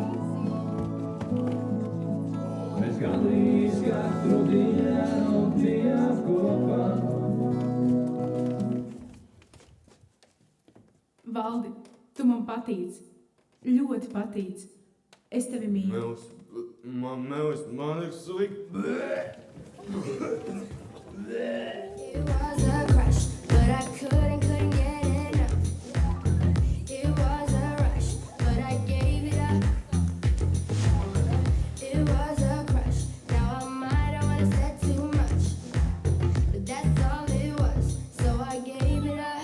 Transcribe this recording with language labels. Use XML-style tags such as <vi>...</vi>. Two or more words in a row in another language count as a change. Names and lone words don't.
<lv>Mēs gandrīz katru dienu bijām kopā. Valdi, tu man patīc. Ļoti patīc. Es tevi mīlu. Man ir slikti.</lv> <en>It was a crush, but I couldn't get enough. It was a rush, but I gave it up. It was a crush, now I might have wanna said too much, but that's all it was, so I gave it up.</en>